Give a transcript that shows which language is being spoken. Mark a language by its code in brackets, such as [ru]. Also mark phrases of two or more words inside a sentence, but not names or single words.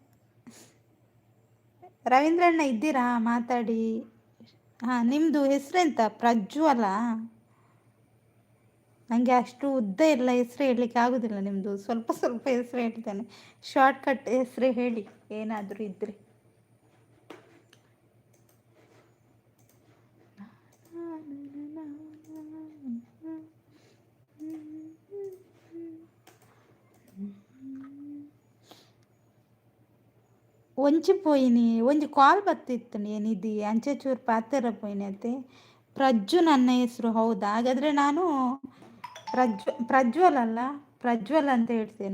[kn] ರವೀಂದ್ರಣ್ಣ ಇದ್ದೀರಾ ಮಾತಾಡಿ. ನಿಮ್ಮದು ಹೆಸರೆಂತ ಪ್ರಜ್ಜು ಅಲ್ಲ. ನನಗೆ ಅಷ್ಟು ಉದ್ದ ಎಲ್ಲ ಹೆಸರು ಹೇಳಲಿಕ್ಕೆ ಆಗೋದಿಲ್ಲ. ನಿಮ್ಮದು ಸ್ವಲ್ಪ ಸ್ವಲ್ಪ ಹೆಸರು ಹೇಳ್ತೇನೆ. ಶಾರ್ಟ್ಕಟ್ ಹೆಸರು ಹೇಳಿ ಏನಾದರೂ ಇದ್ದರೆ. [tcy] ಒಂಚಿ ಪೋಯಿನಿ ಒಂಜಿ ಕಾಲ್ ಬತ್ತಿತ್ತು ನಿಧಿ ಅಂಚೆ ಚೂರು ಪಾತೆರ ಪೋಯಿನಿ ಅತ್ತೆ. [kn] ಪ್ರಜ್ಜು ನನ್ನ ಹೆಸರು ಹೌದಾ? ಹಾಗಾದರೆ ನಾನು ಪ್ರಜ್ವಲ್ ಅಲ್ಲ ಪ್ರಜ್ವಲ್ ಅಂತ ಹೇಳ್ತೇನೆ.